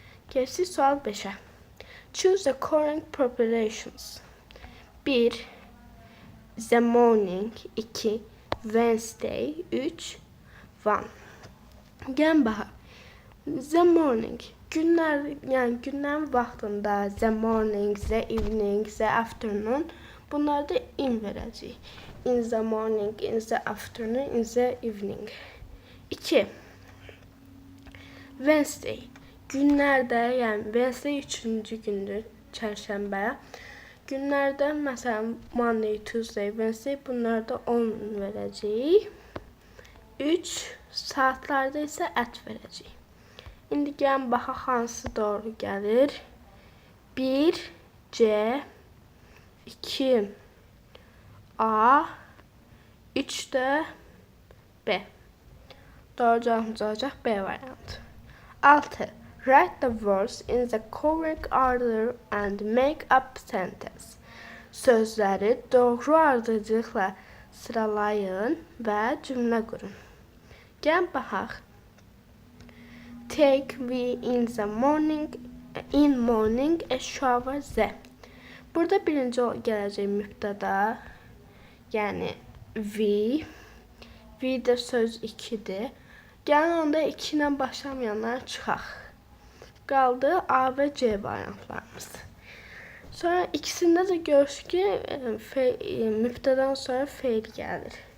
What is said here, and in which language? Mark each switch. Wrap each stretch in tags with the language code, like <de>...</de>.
<az>Keçdik sual 5'ə.</az> <en>Choose the correct preparations. 1. The morning. 2. Wednesday. 3. 1.</en> <az>Gəlin baxaq.</az> <en>The morning.</en> <az>Günlər, yəni günlərin vaxtında</az> <en>the morning, the evening, the afternoon,</en> <az>bunları da in verəcəyik.</az> <en>In the morning, in the afternoon, in the evening. 2. Wednesday.</en> <az>Günlərdə, yəni Wednesday 3-cü gündür, çərşənbə. Günlərdə, məsələn,</az> <en>Monday, Tuesday, Wednesday,</en> <az>bunları da 10 verəcəyik. 3. Saatlarda isə at verəcəyik. İndi gəlin baxaq hansı doğru gəlir. 1. C. 2. A. 3 də B. Doğru cavabımız olacaq B variantı. 6.</az> <en>Write the words in the correct order and make up sentence.</en> <az>Sözləri doğru ardıcılıqla sıralayın və cümlə qurun. Gəlin baxaq.</az> <en>Take we in the morning, in morning a shower the.</en> <az>Burada birinci gələcək mübtəda, yəni we. We də söz 2'dir. Gəlin onda 2 ilə başlamayanlar çıxaq. Qaldı A və C variantlarımız. Sonra ikisində də görürük ki, mübtədən sonra feil gəlir.</az>